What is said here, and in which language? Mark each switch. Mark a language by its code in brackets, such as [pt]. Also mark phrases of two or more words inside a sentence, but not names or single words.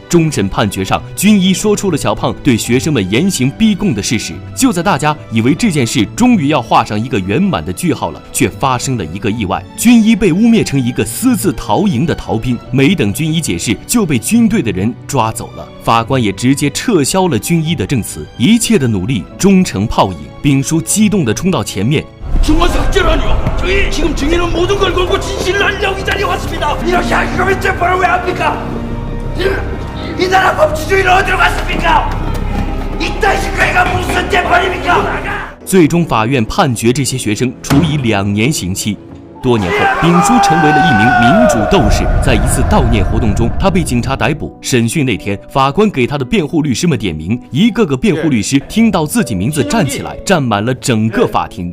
[zh] 终审判决上，军医说出了小胖对学生们严刑逼供的事实。就在大家以为这件事终于要画上一个圆满的句号了，却发发生了一个意外，军医被污蔑成一个私自逃营的逃兵，没等军医解释就被军队的人抓走了。法官也直接撤销了军医的证词，一切的努力终成泡影。丙叔激动地冲到前面。 [ko] 중앙삭제라니요. 저희 지금 증인은 모든 걸 걸고 진실을 알리려고 이 자리에 왔습니다. 이렇게 하기 거면 재판을 왜 합니까? 이 나라 법치주의는 어디로 갔습니까? 이따위 짓거리가 무슨 재판입니까? [zh] 最终，法院判决这些学生处以2年刑期。多年后，丙叔成为了一名民主斗士。在一次悼念活动中，他被警察逮捕。审讯那天，法官给他的辩护律师们点名，一个个辩护律师听到自己名字站起来，站满了整个法庭。